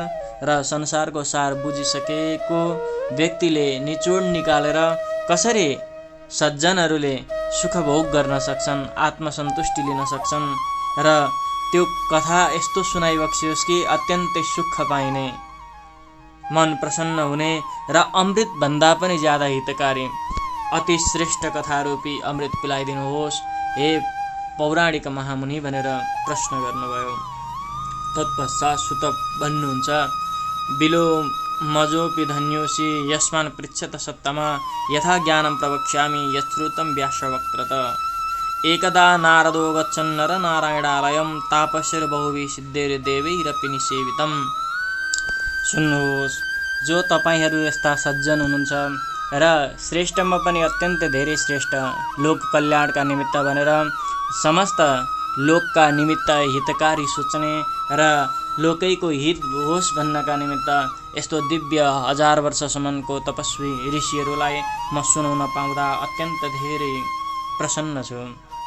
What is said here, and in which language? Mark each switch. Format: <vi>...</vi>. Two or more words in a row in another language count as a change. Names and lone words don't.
<ne>र संसारको सार बुझिसकेको व्यक्तिले निचोड निकालेर कसरी सज्जनहरूले सुख भोग गर्न सक्छन्, आत्मसन्तुष्टि लिन सक्छन् र त्यो कथा यस्तो सुनाइबक्स्योस् कि अत्यन्तै सुख पाइने, मन प्रसन्न हुने र अमृतभन्दा पनि ज्यादा हितकारी अति श्रेष्ठ कथारूपी अमृत पिलाइदिनुहोस् हे पौराणिक महामुनि भनेर प्रश्न गर्नुभयो। तत्पश्चात सुत भन्नुहुन्छ,</ne> <sa>बिलो मजोपि धन्योसी यस्मान् पृच्छत सत्तमा यथा ज्ञानं प्रवक्ष्यामि यच्छ्रुतं व्यासवक्त्रत। एकदा नारदो गच्छन् नर नारायणालयं तापस्यैर्बहुभिः सिद्धैर्देवैरपि निसेवितं।</sa> <ne>सुन्नुहोस्, जो तपाईहरू यस्ता सज्जन हुनुहुन्छ र श्रेष्ठमा पनि अत्यन्त धेरै श्रेष्ठ लोक कल्याणका निमित्त भनेर समस्त लोकका निमित्त हितकारी सोच्ने र लोकैको हित होस् भन्नका निमित्त यस्तो दिव्य 1000 वर्षसम्मको तपस्वी ऋषिहरूलाई म सुनाउन पाउँदा अत्यन्त धेरै प्रसन्न छु।</ne>